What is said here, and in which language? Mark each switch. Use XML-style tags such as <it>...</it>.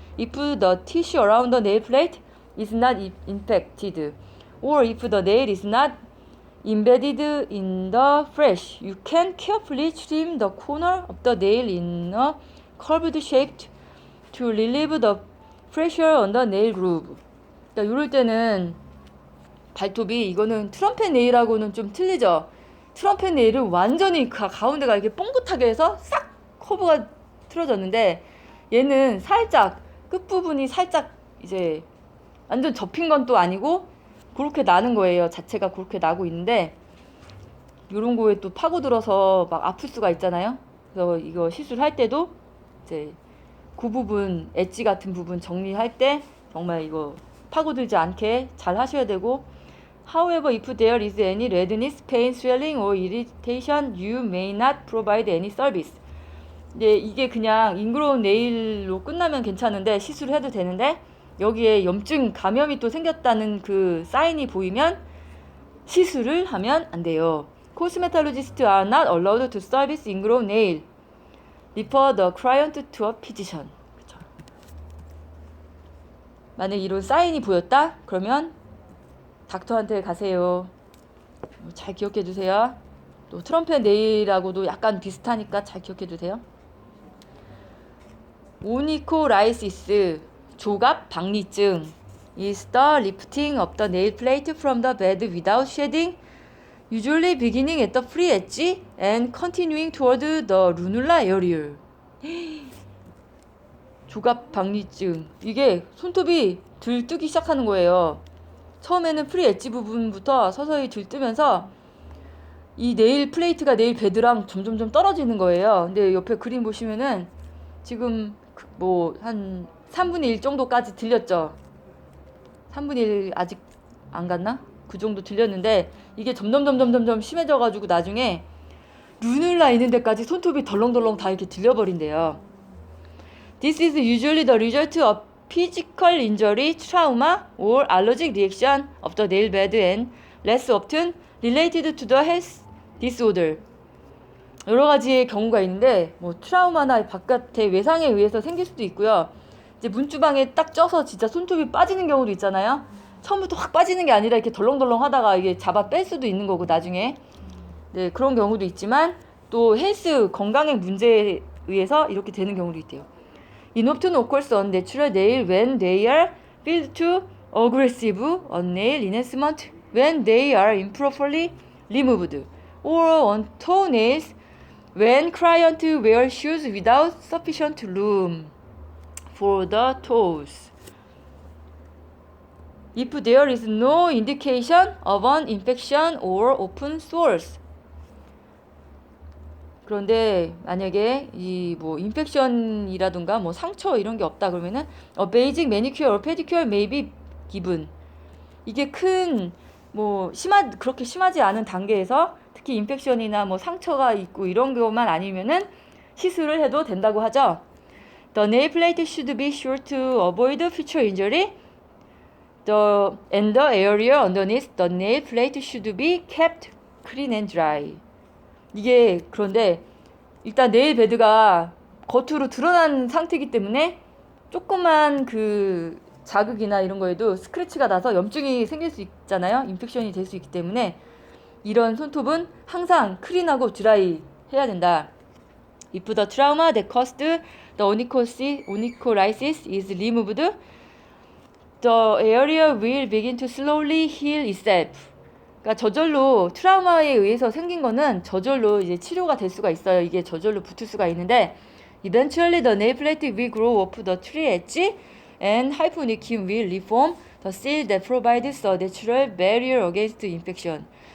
<en>If the tissue around the nail plate is not infected, or if the nail is not embedded in the flesh, you can carefully trim the corner of the nail in a curved shape to relieve the pressure on the nail groove.</en> <ko>그러니까 이럴 때는 발톱이 이거는 트럼펫 네일하고는 좀 틀리죠. 트럼펫 네일은 완전히 가운데가 이렇게 뽕긋하게 해서 싹 커브가 틀어졌는데 얘는 살짝 끝부분이 살짝 이제 완전 접힌 건 또 아니고 그렇게 나는 거예요. 자체가 그렇게 나고 있는데 요런 거에 또 파고들어서 막 아플 수가 있잖아요. 그래서 이거 시술할 때도 이제 그 부분 엣지 같은 부분 정리할 때 정말 이거 파고들지 않게 잘 하셔야 되고</ko> <en>However, if there is any redness, pain, swelling, or irritation, you may not provide any service.</en> <ko>근데 이게 그냥 인그로운 네일로 끝나면 괜찮은데 시술해도 되는데 여기에 염증 감염이 또 생겼다는 그 사인이 보이면 시술을 하면 안 돼요.</ko> <en>Cosmetologists are not allowed to service ingrown nail. Refer the client to a physician.</en> <ko>그쵸? 만약 이런 사인이 보였다? 그러면 닥터한테 가세요. 잘 기억해 두세요. 또 트럼펫 네일하고도 약간 비슷하니까 잘 기억해 두세요. 오니코라이시스 조갑 박리증</ko> <en>is the lifting of the nail plate from the bed without shedding, usually beginning at the free edge and continuing toward the lunula area.</en> <ko>조갑 박리증 이게 손톱이 들뜨기 시작하는 거예요. 처음에는 프리 엣지 부분부터 서서히 들뜨면서 이 네일 플레이트가 네일 베드랑 점점점 떨어지는 거예요. 근데 옆에 그림 보시면은 지금 뭐 한 3분의 1 정도까지 들렸죠. 3분의 1 아직 안 갔나? 그 정도 들렸는데 이게 점점 심해져가지고 나중에 루눌라 있는 데까지 손톱이 덜렁덜렁 다 이렇게 들려버린대요.</ko> <en>This is usually the result of physical injury, trauma, or allergic reaction of the nail bed and less often related to the health disorder.</en> <ko>여러 가지의 경우가 있는데 뭐 트라우마나 바깥의 외상에 의해서 생길 수도 있고요. 이제 문주방에 딱 쪄서 진짜 손톱이 빠지는 경우도 있잖아요. 처음부터 확 빠지는 게 아니라 이렇게 덜렁덜렁 하다가 이게 잡아 뺄 수도 있는 거고 나중에. 네, 그런 경우도 있지만 또 헬스 건강의 문제에 의해서 이렇게 되는 경우도 있대요.</ko> <en>In often occurs on natural nail when they are filled to aggressive on nail enhancement when they are improperly removed, or on toenails when clients wear shoes without sufficient room for the toes. If there is no indication of an infection or open sores.</en> <ko>그런데 만약에 이 뭐 인펙션이라든가 뭐 상처 이런 게 없다 그러면은</ko> <en>basic manicure or pedicure may be given.</en> <ko>이게 큰 뭐 그렇게 심하지 않은 단계에서 특히 인펙션이나 뭐 상처가 있고 이런 것만 아니면은 시술을 해도 된다고 하죠.</ko> <en>The nail plate should be sure to avoid future injury. And the area underneath the nail plate should be kept clean and dry.</en> <ko>이게 그런데 일단 네일 베드가 겉으로 드러난 상태이기 때문에 조그만 그 자극이나 이런 거에도 스크래치가 나서 염증이 생길 수 있잖아요. 인펙션이 될 수 있기 때문에 이런 손톱은 항상 클린하고 드라이 해야 된다.</ko> <en>If the trauma that caused the onycholysis is removed, the area will begin to slowly heal itself.</en> <ko>그러니까 저절로 트라우마에 의해서 생긴 거는 저절로 이제 치료가 될 수가 있어요. 이게 저절로 붙을 수가 있는데</ko> <en>eventually the nail plate will grow off the tree edge and hyponychium will reform the seal that provides a natural barrier against infection.</en>